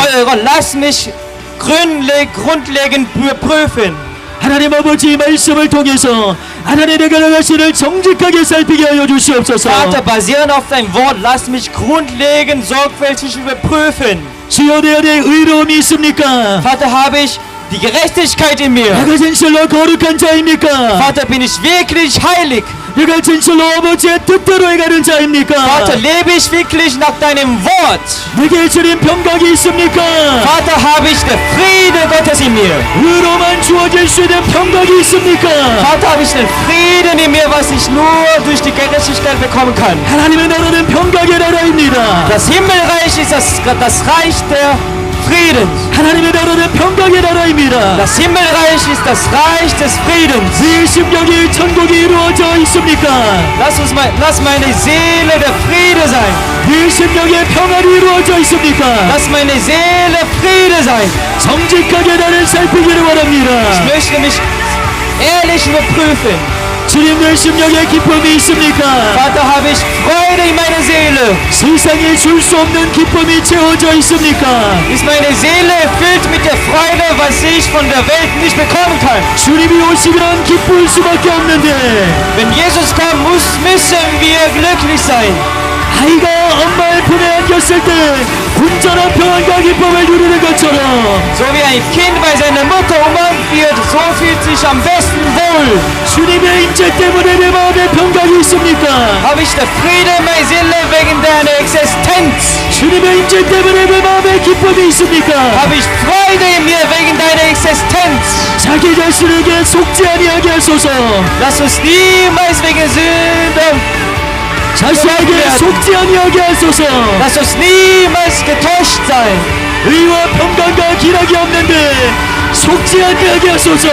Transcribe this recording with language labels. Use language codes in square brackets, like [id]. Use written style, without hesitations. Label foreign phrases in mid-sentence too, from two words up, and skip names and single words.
[de] Treuer Gott, lass mich grundlegend prüfen. [ko] 하나님 아버지 말씀을 통해서 하나님 내가 나 자신을 정직하게 살피게 하여 주시옵소서. [de] Vater, basierend auf dein Wort, lass mich grundlegend sorgfältig überprüfen. [ko] 주여 내 안에 의로움이 있습니까? [de] Vater, habe ich die Gerechtigkeit in mir? [ko] 내가 진실로 거룩한 자입니까? [de] Vater, bin ich wirklich heilig? [ko] 내가 진실로 아버지의 뜻대로 행하는 자입니까? [de] Vater, lebe ich wirklich nach deinem Wort? [ko] 내게 주님 평강이 있습니까? [de] Vater, habe ich den Friede Gottes in mir? [ko] 의로만 주어질 수 있는 평강이 있습니까? [de] Vater, habe ich den Frieden in mir, was ich nur durch die Gerechtigkeit bekommen kann? [ko] 하나님의 나라는 평강의 나라입니다. [de] Das Himmelreich ist das Reich der Friedens. [ko] 하나님의 나라는 평강의 나라입니다. [de] Das Himmelreich ist das Reich des Friedens. [ko] 네 심령이 천국이 이루어져 있습니까? [de] Lass meine Seele der Friede sein. [ko] 네 심령에 평안이 이루어져 있습니까? [de] Lass meine Seele Friede sein. [ko] 정직하게 나를 살피기를 [de] Ich [ko] 원합니다. [de] möchte mich ehrlich überprüfen. [ko] 주님 내 심령에 기쁨이 있습니까? [de] Vater, habe ich Freude in meiner Seele? [ko] 세상에 줄 수 없는 기쁨이 채워져 있습니까? [de] Ist meine Seele erfüllt mit der Freude, was ich von der Welt nicht bekommen kann? [ko] 주님이 오시면 기쁠 수밖에 없는데 [de] Wenn Jesus kommt, müssen wir glücklich sein. [ko] 아이가 엄마의 품에 안겼을 때 온전한 평안과 기쁨을 누리는 것처럼 [de] So wie ein Kind bei seiner Mutter umarmt wird, so fühlt sich am besten wohl. [ko] 주님의 임재 때문에 내 마음에 평강이 있습니까? [de] Habe ich der Friede in meiner Seele wegen deiner Existenz? [ko] 주님의 임재 때문에 내 마음에 기쁨이 있습니까? [de] Habe ich Freude in mir wegen deiner Existenz? [ko] 자기 자신에게 속지 아니하게 하소서. [de] Lass uns niemals wegen Sünde, [ko] 자신에게 속지 아니하게 하소서. [de] lass uns niemals getäuscht sein. [ko] 의와 평강과 기락이 없는데 속지 아니하게 하소서.